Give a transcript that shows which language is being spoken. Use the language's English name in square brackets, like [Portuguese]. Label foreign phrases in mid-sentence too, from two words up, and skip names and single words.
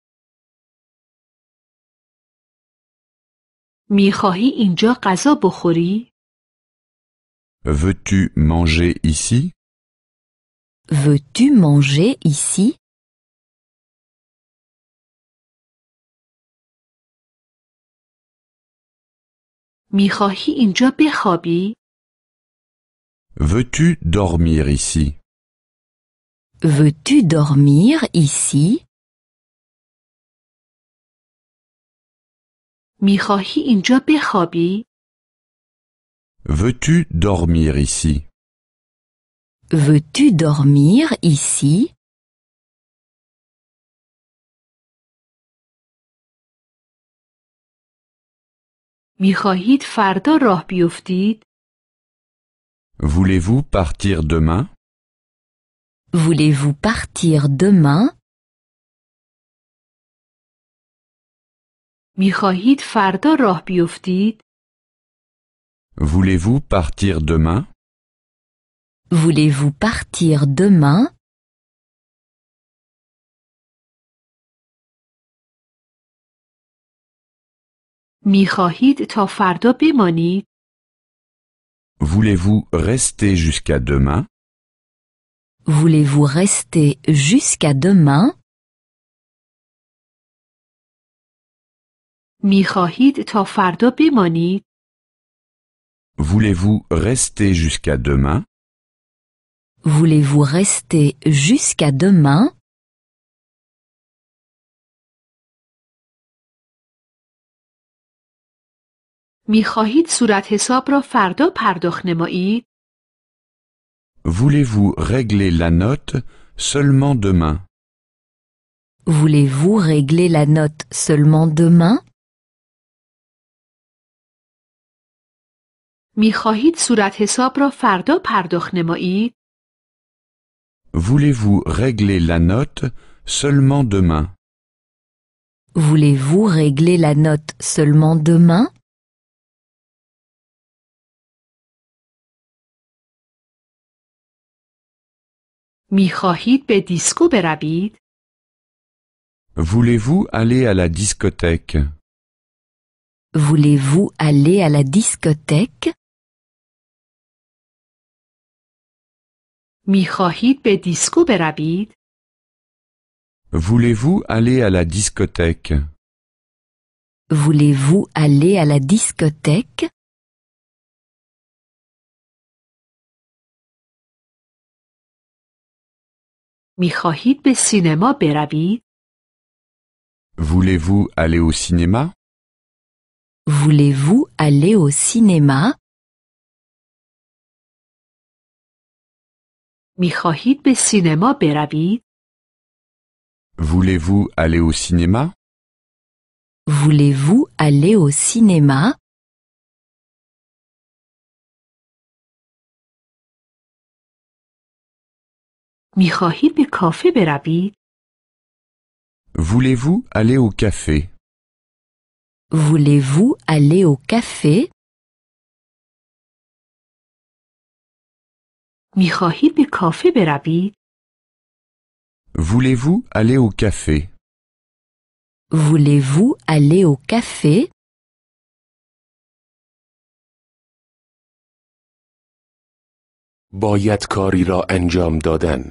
[Persian] میخواهی اینجا غذا بخوری؟ [French] Veux-tu manger ici? Veux-tu manger ici? [Persian] میخواهی اینجا بخوابی؟ [French] Veux-tu dormir ici? Veux-tu dormir ici? [Persian] میخواهی اینجا بخوابی؟ [French] Veux-tu dormir ici? Veux-tu dormir ici? [Persian] میخواهید فردا راه بیفتید؟ [French] Voulez-vous partir demain? Voulez-vous partir demain? [Persian] میخواهید فردا راه بیفتید؟ [French] Voulez-vous partir demain? Voulez-vous partir demain? [Persian] میخواهید تا فردا بمانید؟ [French] Voulez-vous rester jusqu'à demain? Voulez-vous rester jusqu'à demain? [Persian] میخواهید تا فردا بمانید؟ [French] Voulez-vous rester jusqu'à demain? Voulez-vous rester jusqu'à demain? [Persian] میخواهید صورتحساب را فردا پرداخت نمایید؟ [French] Voulez-vous régler la note seulement demain? Voulez-vous régler la note seulement demain? [Persian] میخواهید صورتحساب را فردا پرداخت نمایید؟ [French] Voulez-vous régler la note seulement demain? Voulez-vous régler la note seulement demain? [Persian] میخواهید به دیسکو بروید؟ [French] Voulez-vous aller à la discothèque? Voulez-vous aller à la discothèque? [Persian] میخواهید به دیسکو بروید؟ [French] Voulez-vous aller à la discothèque? Voulez-vous aller à la discothèque? [Persian] میخواهید به سینما بروید؟ [French] Voulez-vous aller au cinéma? Voulez-vous aller au cinéma? [Persian] میخواهید به سینما بروید؟ [French] Voulez-vous aller au cinéma? Voulez-vous aller au cinéma? [Persian] میخواهید به کافه بروید؟ [French] Voulez-vous aller au café? Voulez-vous aller au café? [Persian] میخواهید به کافه بروید؟ [French] Voulez-vous aller au café? Voulez-vous aller au café? [Persian] باید کاری را انجام دادن.